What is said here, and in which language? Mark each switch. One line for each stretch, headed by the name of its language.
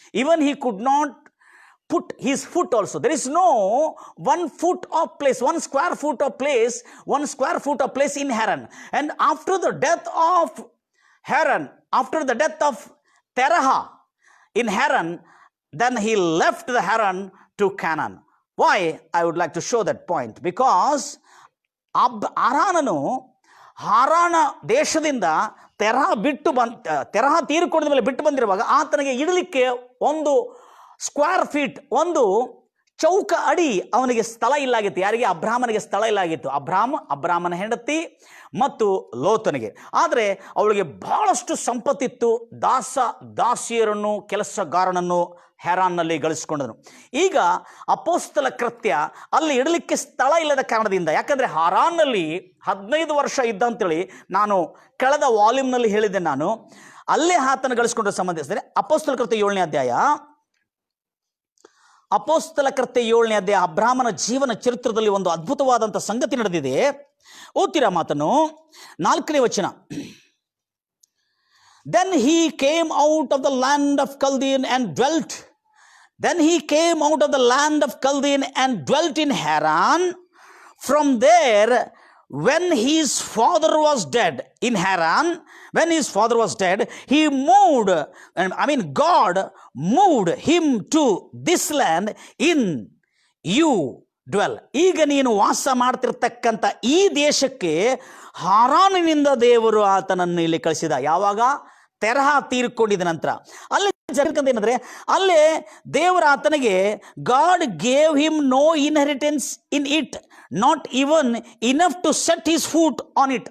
English: Even he could not put his foot also. There is no 1 foot of place, 1 square foot of place, 1 square foot of place in Haran. And after the death of Haran, after the death of Terah in Haran, then he left the Haran to Canaan. Why? I would like to show that point.
Kannada: Because ಅರಾನನು ಹಾರಾನ ದೇಶದಿಂದ ತೆರಹ ತೆರಹ ತೀರಿಕೊಂಡ ಮೇಲೆ ಬಿಟ್ಟು ಬಂದಿರುವಾಗ ಆತನಿಗೆ ಇಡಲಿಕ್ಕೆ 1 square feet, 1 ಚೌಕ ಅಡಿ ಅವನಿಗೆ ಸ್ಥಳ ಇಲ್ಲಾಗಿತ್ತು. ಯಾರಿಗೆ? ಅಬ್ರಾಮನಿಗೆ ಸ್ಥಳ ಇಲ್ಲಾಗಿತ್ತು. ಅಬ್ರಾಮನ ಹೆಂಡತಿ ಮತ್ತು ಲೋತನಿಗೆ. ಆದರೆ ಅವಳಿಗೆ ಬಹಳಷ್ಟು ಸಂಪತ್ತಿತ್ತು. ದಾಸಿಯರನ್ನು, ಕೆಲಸಗಾರನನ್ನು ಹೆರಾನ್ನಲ್ಲಿ ಗಳಿಸಿಕೊಂಡನು. ಈಗ ಅಪೊಸ್ತಲ ಕೃತ್ಯ ಅಲ್ಲಿ ಇಡಲಿಕ್ಕೆ ಸ್ಥಳ ಇಲ್ಲದ ಕಾರಣದಿಂದ, ಯಾಕಂದರೆ ಹಾರಾನ್ನಲ್ಲಿ 15 ವರ್ಷ ಇದ್ದ ಅಂತೇಳಿ ನಾನು ಕಳೆದ ವಾಲ್ಯೂಮ್ನಲ್ಲಿ ಹೇಳಿದ್ದೆ. ನಾನು ಅಲ್ಲೇ ಆತನ ಗಳಿಸಿಕೊಂಡ ಸಂಬಂಧಿಸಿದರೆ ಅಪೊಸ್ತಲ ಕೃತ್ಯ 7ನೇ ಅಧ್ಯಾಯ, ಅಪೊಸ್ತಲ ಕೃತ್ಯ 7ನೇ ಅಧ್ಯಾಯ, ಅಬ್ರಾಮನ ಜೀವನ ಚರಿತ್ರದಲ್ಲಿ ಒಂದು ಅದ್ಭುತವಾದಂಥ ಸಂಗತಿ ನಡೆದಿದೆ. ಓದ್ತೀರಾ ಮಾತನ್ನು? 4ನೇ ವಚನ.
English: Then he came out of the land of Chaldean and dwelt. Then he came out of the land of Chaldean and dwelt in Haran. From there, when his father was dead in Haran, when his father was dead, he moved, God moved him to this land in you dwell.
Kannada: ಈಗ ನೀನು ವಾಸ ಮಾಡ್ತಿರ್ತಕ್ಕಂಥ ಈ ದೇಶಕ್ಕೆ ಹಾರಾನಿನಿಂದ ದೇವರು ಆತನನ್ನು ಇಲ್ಲಿ ಕಳಿಸಿದ. ಯಾವಾಗ? ತೆರಹ ತೀರಿಕೊಂಡಿದ ನಂತರ. ಅಲ್ಲಿ ಏನಂದ್ರೆ, ಅಲ್ಲೇ ದೇವರ ಆತನಿಗೆ
English: God gave him no inheritance in it, not even enough to set his foot on it.